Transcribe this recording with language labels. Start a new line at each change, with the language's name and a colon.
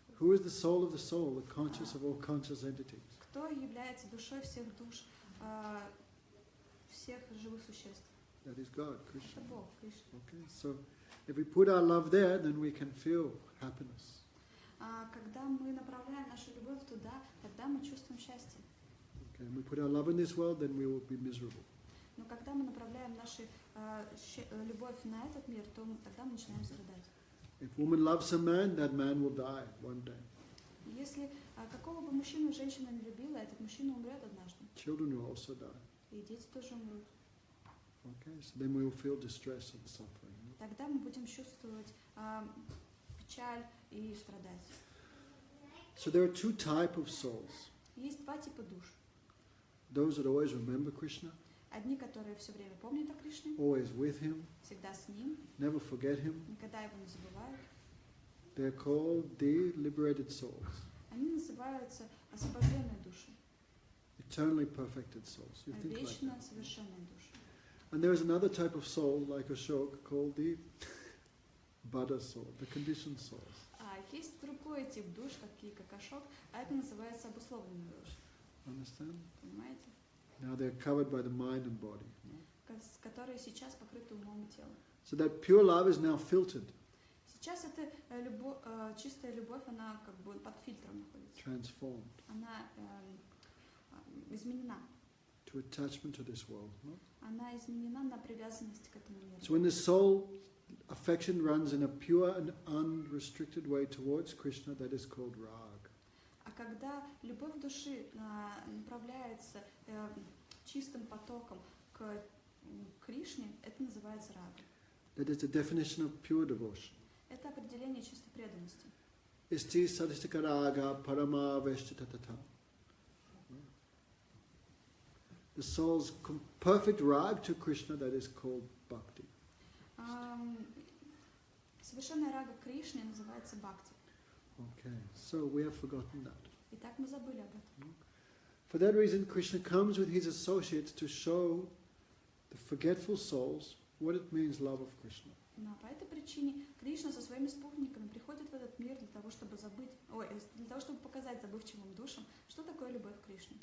English: Who is the soul of the soul, the conscious of all conscious entities?
Russian: Кто является душой всех душ, всех живых существ?
English: That is God,
Russian: Это
English: Krishna.
Russian: Бог, Кришна.
English: Okay, so if we put our love there, then we can feel happiness.
Russian: Когда мы направляем нашу любовь туда, тогда мы чувствуем счастье.
English: Okay, and we put our love in this world, then we will be miserable.
Russian: Но когда мы направляем нашу любовь на этот мир, то тогда мы начинаем страдать.
English: If woman loves a man, that man will die one day.
Russian: Если какого бы мужчину женщина не любила, этот мужчина умрет однажды.
English: Children will also die.
Russian: И дети тоже умрут.
English: Okay, so then we will feel distress and suffering.
Russian: Тогда мы будем чувствовать печаль и страдать.
English: So there are two types of souls.
Russian: Есть два типа душ.
English: Those that always remember Krishna,
Russian: Одни, которые все время помнят о Кришне,
English: always with him,
Russian: всегда с Ним,
English: never forget him.
Russian: никогда Его не забывают.
English: They're called the liberated souls,
Russian: Они называются освобожденные души,
English: eternally perfected souls. You think like
Russian: вечно
English: that.
Russian: совершенные души.
English: And there is another type of soul, like Ashok, called the Buddha soul, the conditioned souls.
Russian: Есть другой тип душ, такие как Ашок, а это называется обусловленные души.
English: Understand?
Russian: Понимаете?
English: Now they're covered by the mind and body.
Russian: Которые сейчас покрыты умом и телом.
English: So that pure love is now filtered.
Russian: Сейчас эта чистая любовь, она как бы под фильтром находится.
English: Transformed.
Russian: Она изменена.
English: To attachment to this world. No?
Russian: Она изменена на привязанность к этому миру.
English: So when the soul affection runs in a pure and unrestricted way towards Krishna, that is called rag.
Russian: А когда любовь души направляется чистым потоком к Кришне, это называется рага.
English: That is the definition of pure devotion.
Russian: Это определение чистой преданности. Isti sadhistika raga parama veshchitatata.
English: The soul's perfect rag to Krishna, that is called bhakti.
Russian: Совершенная рага Кришне называется бхакти.
English: Okay, so we have forgotten that.
Russian: Итак, мы забыли об этом.
English: For that reason, Krishna comes with his associates to show the forgetful souls what it means love of Krishna.
Russian: Но по этой причине Кришна со своими спутниками приходит в этот мир для того, чтобы показать забывчивым душам, что такое любовь к Кришне.